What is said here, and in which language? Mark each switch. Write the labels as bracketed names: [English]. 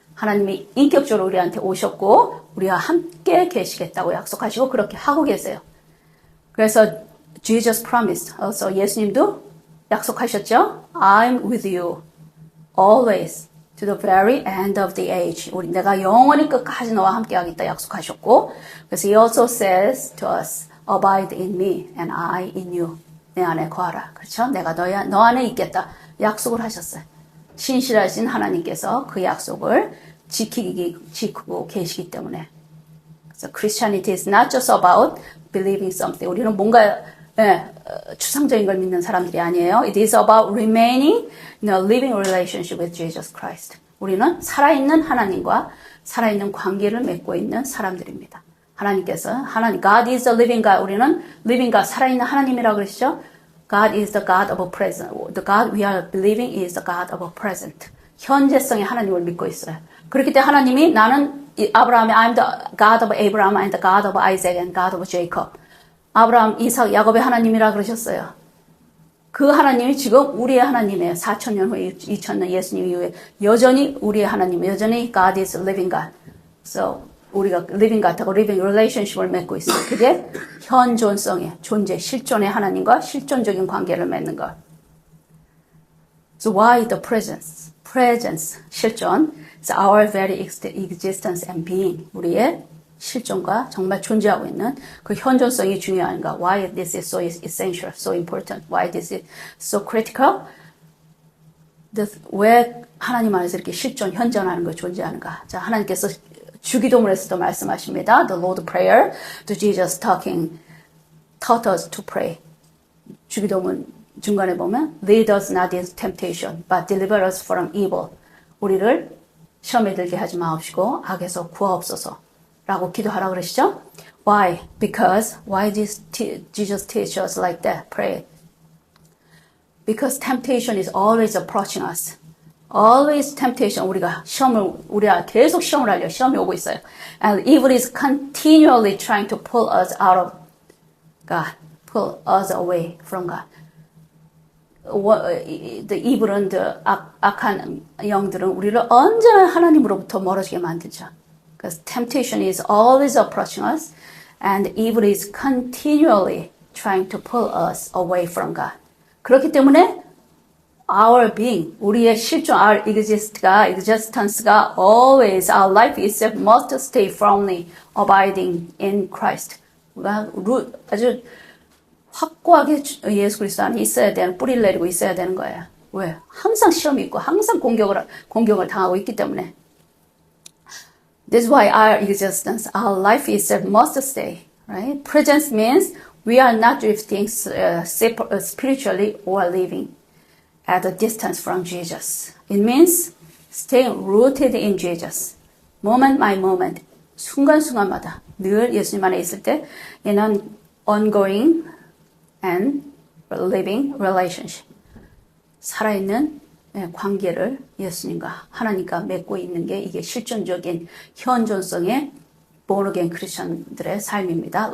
[Korean] 하나님이 인격적으로 우리한테 오셨고 우리와 함께 계시겠다고 약속하시고 그렇게 하고 계세요. 그래서 [English] Jesus promised. also [Korean] 예수님도 약속하셨죠. [English] I'm with you always to the very end of the age. [Korean] 우리 내가 영원히 끝까지 너와 함께 하겠다 약속하셨고 그래서 [English] He also says to us, abide in me and I in you. [Korean] 내 안에 거하라. 그렇죠? 내가 너 안에 있겠다. 약속을 하셨어요. 신실하신 하나님께서 그 약속을 지키고 계시기 때문에. 그래서 [English] Christianity is not just about believing something. [Korean] 우리는 뭔가 추상적인 걸 믿는 사람들이 아니에요. [English] It is about remaining in a living relationship with Jesus Christ. [Korean] 우리는 살아있는 하나님과 살아있는 관계를 맺고 있는 사람들입니다. 하나님께서 [English] God is the living God. [Korean] 우리는 living God, 살아있는 하나님이라고 그러시죠. [English] God is the God of a present. The God we are believing is the God of a present. [Korean] 현재성의 하나님을 믿고 있어요. 그렇기 때문에 하나님이 나는 아브라함의 [English] I'm the God of Abraham and the God of Isaac and God of Jacob. [Korean] 아브라함, 이삭, 야곱의 하나님이라 그러셨어요. 그 하나님이 지금 우리의 하나님이에요. 4,000년 후에, 2,000년 예수님 이후에 여전히 우리의 하나님, 여전히 [English] God is living God. So [Korean] 우리가 living God하고 living relationship을 맺고 있어요. 그게 현존성의 존재, 실존의 하나님과 실존적인 관계를 맺는 것. [English] So why the presence? Presence, 실존. It's our very existence and being. [Korean] 우리의 실존과 정말 존재하고 있는 그 현존성이 중요한가? [English] Why this is so essential, so important? Why this is so critical? [Korean] 왜 하나님 안에서 이렇게 실존, 현존하는 거 존재하는가? 자, 하나님께서 주기도문에서도 말씀하십니다. [English] The Lord Prayer, to Jesus talking, taught us to pray. [Korean] 주기도문 중간에 보면 [English] Lead us not into temptation, but deliver us from evil. [Korean] 우리를 시험에 들게 하지 마옵시고 악에서 구하옵소서. 라고 기도하라고 그러시죠? [English] Why? Because why did Jesus teach us like that? Pray. Because temptation is always approaching us. Always temptation. [Korean] 우리가 계속 시험을 하려 시험이 오고 있어요. [English] And evil is continually trying to pull us out of God, pull us away from God. [Korean] The evil은, 악한 영들은 우리를 언제나 하나님으로부터 멀어지게 만들죠. [English] Because temptation is always approaching us, and evil is continually trying to pull us away from God. [Korean] 그렇기 때문에 [English] our being, [Korean] 우리의 실존, [English] our existence가 always, our life itself must stay firmly abiding in Christ. [Korean] 우리가 아주 확고하게 예수 그리스도 안에 있어야 되는, 뿌리를 내리고 있어야 되는 거예요. 왜? 항상 시험이 있고, 항상 공격을 당하고 있기 때문에. [English] This is why our existence, our life itself must stay, right? Presence means we are not drifting spiritually or living at a distance from Jesus. It means staying rooted in Jesus. Moment by moment, [Korean] 순간순간마다 늘 예수님 안에 있을 때 [English] in an ongoing and living relationship. [Korean] 살아있는 관계를 예수님과 하나님과 맺고 있는 게 이게 실존적인 현존성의 born again 크리스천들의 삶입니다.